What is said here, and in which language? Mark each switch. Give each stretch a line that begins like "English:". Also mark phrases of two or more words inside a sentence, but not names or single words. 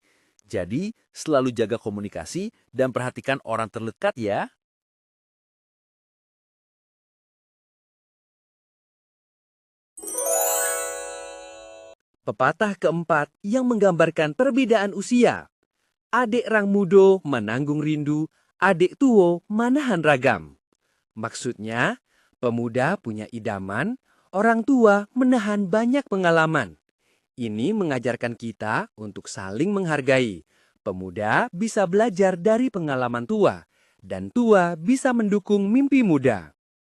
Indonesian: Jadi, selalu jaga komunikasi dan perhatikan orang terdekat ya. Pepatah keempat yang menggambarkan perbedaan usia.
Minangkabau: Adik rang mudo menanggung rindu, adik tuo manahan ragam.
Indonesian: Maksudnya, pemuda punya idaman, orang tua menahan banyak pengalaman. Ini mengajarkan kita untuk saling menghargai. Pemuda bisa belajar dari pengalaman tua, dan tua bisa mendukung mimpi muda.